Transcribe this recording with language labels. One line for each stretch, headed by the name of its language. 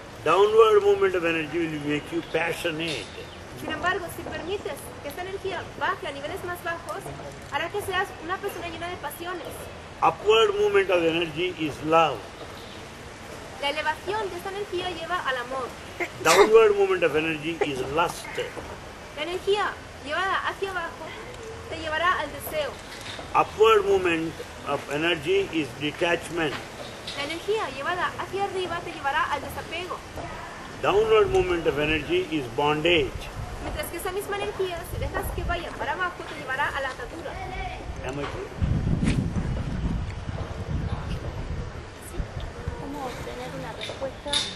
English: Downward movement of energy will make you passionate.
Spanish: Sin embargo, si permites que esta energía baje a niveles más bajos, hará que seas una persona llena de pasiones.
English: Upward movement of energy is love.
Spanish: La elevación de esta energía lleva al amor.
English: Downward movement of energy is lust.
Spanish: La energía llevada hacia abajo te llevará al deseo.
English: Upward movement of energy is detachment.
Spanish: La energía llevada hacia arriba te llevará al desapego.
English: Downward movement of energy is bondage.
Spanish: Mientras que esa misma energía, si dejas que vaya para abajo, te llevará a la atadura.
English: Am I clear?
Spanish: ¿Cómo obtener una respuesta?